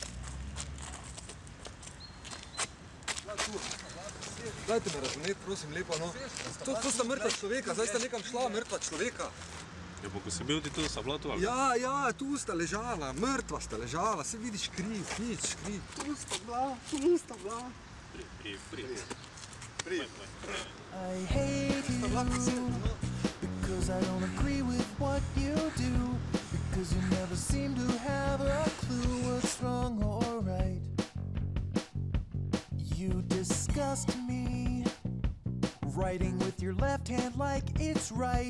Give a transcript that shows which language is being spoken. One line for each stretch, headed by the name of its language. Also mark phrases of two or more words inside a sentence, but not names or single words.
Slovenian: Dajte me razumeti, prosim, lepo, no. To sta mrtva človeka, zdaj sta nekam šla mrtva človeka. Ja, pa ko si bil ti tu, sta bila tu ali? Ja, tu sta ležala, mrtva sta ležala, se vidiš kri. Tu sta bila. Pri.
English: I hate you because I don't agree with what you do, because you never seem to have a clue what's wrong or right. You disgust me, writing with your left hand like it's right.